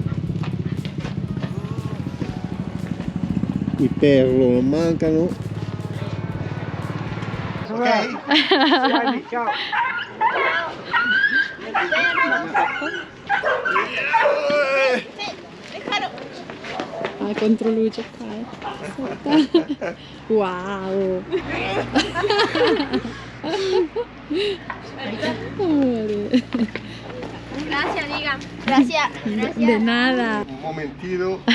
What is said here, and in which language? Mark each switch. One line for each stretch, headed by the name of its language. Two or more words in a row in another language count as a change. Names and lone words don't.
Italian: I perlo non mancano. Ok? Ciao. Controluce qua. Wow.
Spanish: Gracias, diga. Gracias. De nada. Un momentino.